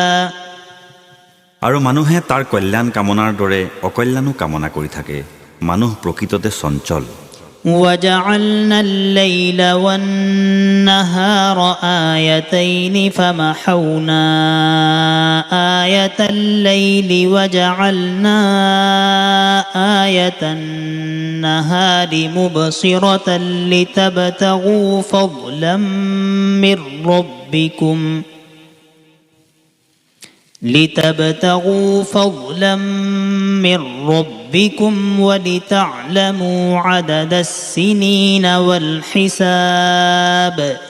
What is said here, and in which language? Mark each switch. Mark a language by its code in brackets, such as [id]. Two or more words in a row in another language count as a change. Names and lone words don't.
[as] আৰু মানুহে তাৰ কল্যাণ কামনাৰ দৰে অকল্যাণো কামনা কৰি থাকে মানুহ প্ৰকৃততে চঞ্চল [ar] وجعلنا الليل والنهار آيتين فمحونا آية الليل وجعلنا آية النهار مبصرة لتبتغوا فضلا من ربكم ولتعلموا عدد السنين والحساب